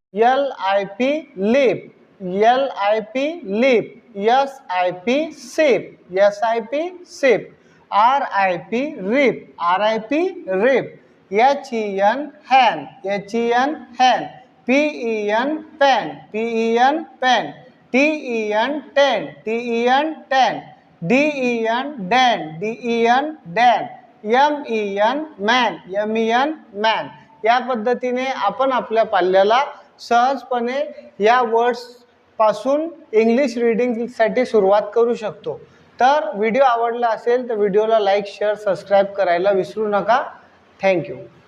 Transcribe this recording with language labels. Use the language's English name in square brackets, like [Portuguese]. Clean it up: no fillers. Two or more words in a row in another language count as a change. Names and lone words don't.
[English] lip, LIP lip, SIP sip, SIP sip, RIP rip, RIP rip, HEN hen, HEN hen, PEN pen, PEN pen, TEN ten, TEN ten, DEN den, DEN den, MEN man, MEN man। [Marathi] या पद्धतीने आपण आपल्या पाल्याला सहजपणे या वर्ड्स पासून इंग्लिश रीडिंगसाठी सुरुवात करू शकतो। तर व्हिडिओ आवडला असेल तर व्हिडिओला [English] like, share, subscribe [Marathi] करायला विसरू नका। थँक्यू।